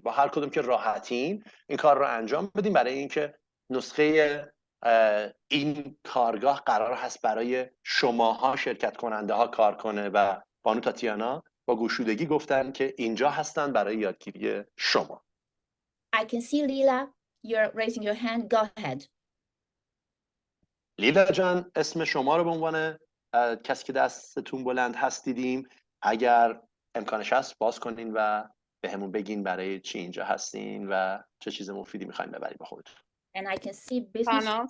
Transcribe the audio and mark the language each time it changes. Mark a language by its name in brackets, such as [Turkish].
[Persian] با هر کدوم که راحتین این کار رو انجام بدیم، برای اینکه نسخه این کارگاه قرار هست برای شماها شرکت کننده ها کار کنه و بانو تاتیانا با گشودگی گفتن که اینجا هستن برای یادگیری شما. [English] I can see Lila, you're raising your hand. Go ahead. [Persian] لیلا جان، اسم شما رو به عنوان کسی که دستتون بلند هست دیدیم. اگر امکانش هست باز کنین و به همون بگین برای چی اینجا هستین و چه چیز مفیدی میخواین ببرید با خودتون. [English] And I can see business.